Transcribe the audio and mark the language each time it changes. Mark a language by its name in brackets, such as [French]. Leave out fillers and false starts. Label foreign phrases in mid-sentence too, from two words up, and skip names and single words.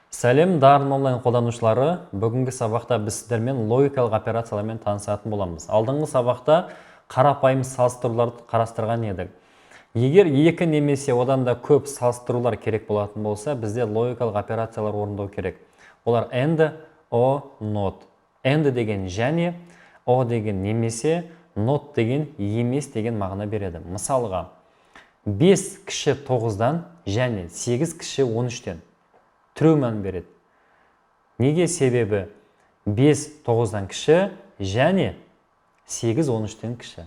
[Kazakh] Сәлем, дарын онлайн қолданушылары. Бүгінгі сабақта біз сіздермен логикалық операциялармен танысатын боламыз. Алдыңғы сабақта қарапайым салыстыруларды қарастырған едік. Егер екі немесе одан да көп салыстырулар керек болатын болса, бізде логикалық операциялар орындау керек. Олар [English] and, o, not. [Kazakh] And деген және, o деген немесе, not деген емес деген мағына береді. Мысалға, 5 кіші 9-дан және 8 кіші 13-тен true мән береді. Неге? Себебі 5 9-дан кіші және 8 13-тен кіші.